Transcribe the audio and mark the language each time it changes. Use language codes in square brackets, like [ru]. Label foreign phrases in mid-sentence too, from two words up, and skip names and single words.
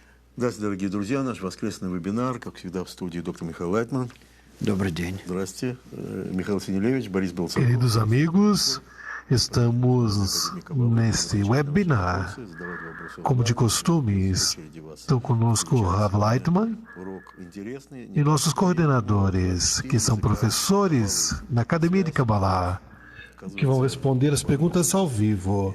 [ru] Здравствуйте, дорогие друзья. Наш воскресный вебинар, как всегда, в студии доктор Михаил Лайтман. Добрый день. Здравствуйте, Михаил Синелевич, Борис Белцев. [pt] Queridos amigos, estamos neste webinar. Como de costume, estão conosco o Rav Leitman e nossos coordenadores, que são professores na Academia de Kabbalah, que vão responder as perguntas ao vivo.